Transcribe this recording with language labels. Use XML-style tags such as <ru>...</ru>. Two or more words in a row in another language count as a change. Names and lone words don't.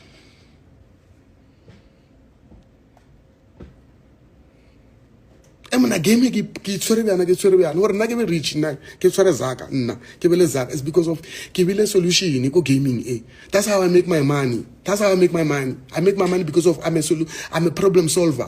<tn>emna game ke tswere bana gore nna ke be rich nna ke tswere zaka nna ke be le zaka</tn> <en>it's because of</en> <tn>ke be le solution ko gaming</tn> <en>that's how I make my money I make my money because of I'm a problem solver.</en>